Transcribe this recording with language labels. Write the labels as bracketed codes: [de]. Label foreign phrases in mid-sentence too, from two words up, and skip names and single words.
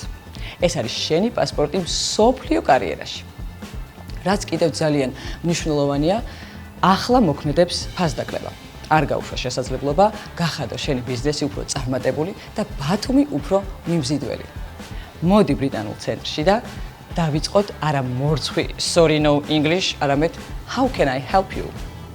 [ka] ეს არის შენი პასპორტი მსოფლიო კარიერაში. რაც კიდევ ძალიან მნიშვნელოვანია, ახლა მოქმედებს ფასდაკლება. არ გაუშვა შესაძლებლობა, გახადო შენი ბიზნესი უფრო წარმატებული და ბათუმი უფრო მიმზიდველი. მოდი ბრიტანულ ცენტრში და დავიწყოთ არა მორცხვი [en] sorry no English, [ka] არამედ [en] how can I help you?